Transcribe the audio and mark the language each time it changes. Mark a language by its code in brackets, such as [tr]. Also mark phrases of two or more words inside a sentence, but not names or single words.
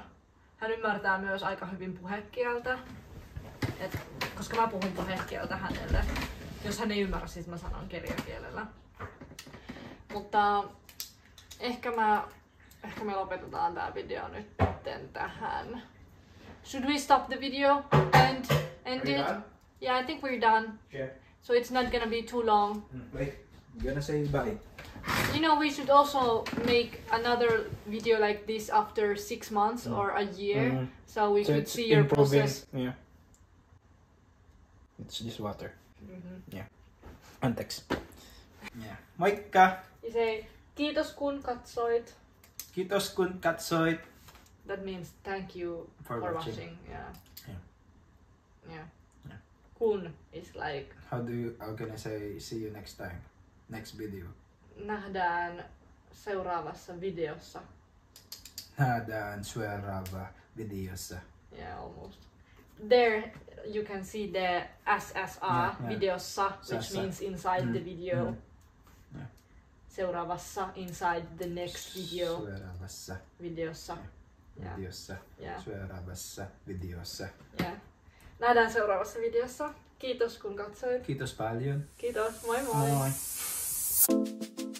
[fi] Hän ymmärtää myös aika hyvin puhekieltä, koska mä puhun puhekieltä hänelle. Jos hän ei ymmärrä, siis mä sanon kirjakielellä. Mutta ehkä me lopetetaan tää video nyt tähän. [en] Should we stop the video and end it? Done? Yeah, I think we're done. Yeah. So it's not gonna be too long. Wait, I'm gonna say bye. You know, we should also make another video like this after 6 months or a year, so we could it's see your improving. process. Yeah. It's just water. Mm-hmm. Yeah. Anteeksi. Yeah. Moikka! You say, [fi] kiitos kun katsoit. Kiitos kun katsoit. [en] That means thank you For for watching. watching. Yeah. Yeah. Yeah. Yeah. Kun is like, How can I say see you next time? Next video. [fi] nähdään seuraavassa videossa. Nähdään seuraava videossa. [en] Yeah, almost. There you can see the SSA Yeah. videossa, which [fi] Sassa. [en] means inside the video. Yeah. [fi] Seuraavassa [en] inside the next video [fi] Seuraavassa videossa. Yeah. videossa. [en] Yeah. [fi] Seuraavassa videossa. [en] Yeah. [fi] Nähdään seuraavassa videossa. Kiitos kun katsoit. Kiitos paljon. Kiitos. Moi moi. Moi.